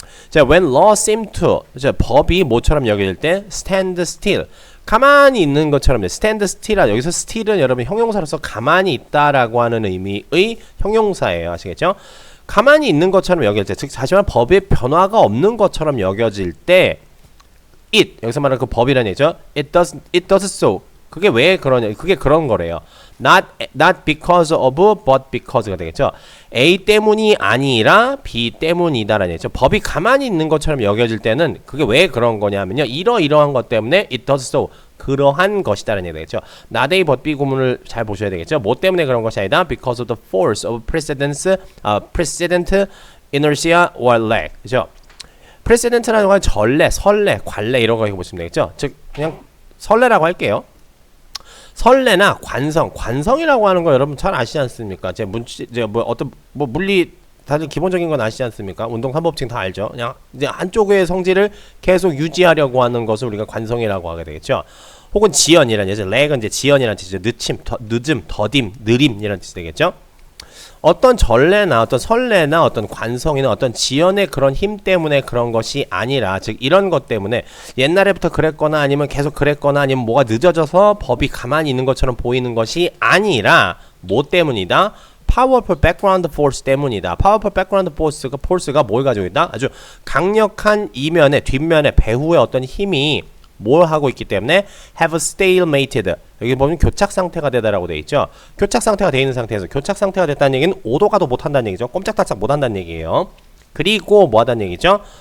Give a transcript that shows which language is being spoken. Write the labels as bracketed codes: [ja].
[ko] 자, [en] when law seem to, [ko] 법이 뭐처럼 여겨질 때 [en] stand still, [ko] 가만히 있는 것처럼, stand still, 여기서 still은 여러분 형용사로서 가만히 있다라고 하는 의미의 형용사예요. 아시겠죠? 가만히 있는 것처럼 여겨질 때, 즉 하지만 법의 변화가 없는 것처럼 여겨질 때, 여기서 말하는 그 법이라는 얘기죠. [en] It does so. [ko] 그게 왜 그러냐? 그게 그런 거래요. [en] Not because of, but because가 되겠죠. [ko] A 때문이 아니라 B 때문이다라는 얘기죠. 법이 가만히 있는 것처럼 여겨질 때는 그게 왜 그런 거냐면요, 이러이러한 것 때문에 [en] it does so, [ko] 그러한 것이다라는 얘기가 되겠죠. Not A but B 구문을 잘 보셔야 되겠죠. 뭐 때문에 그런 것이 아니다. [en] Because of the force of precedent, inertia or lag. 그죠? [ko] 프레시덴트라는 건 전례, 선례, 관례 이런 거 보시면 되겠죠. 즉 그냥 선례라고 할게요. 선례나 관성이라고 하는 거 여러분 잘 아시지 않습니까? 물리 다들 기본적인 건 아시지 않습니까? 운동 3법칙 다 알죠. 그냥 이제 한쪽의 성질을 계속 유지하려고 하는 것을 우리가 관성이라고 하게 되겠죠. 혹은 지연이라는 얘기죠. 렉은 이제 지연이라는 뜻이죠. 늦음, 더딤, 느림이라는 뜻이 되겠죠. 어떤 전례나 어떤 선례나 어떤 관성이나 어떤 지연의 그런 힘 때문에 그런 것이 아니라, 즉 이런 것 때문에 옛날에부터 그랬거나 아니면 계속 그랬거나 아니면 뭐가 늦어져서 법이 가만히 있는 것처럼 보이는 것이 아니라 뭐 때문이다? [en] Powerful background force [ko] 때문이다. [en] Powerful background force [ko] 가 뭘 가지고 있다? 아주 강력한 이면에, 뒷면에, 배후에 어떤 힘이 뭘 하고 있기 때문에 [en] have stalemated, [ko] 여기 보면 교착 상태가 되다라고 돼 있죠. 교착 상태가 돼 있는 상태에서 교착 상태가 됐다는 얘기는 오도가도 못 한다는 얘기죠. 꼼짝달싹 못 한다는 얘기예요. 그리고 뭐 하다는 얘기죠?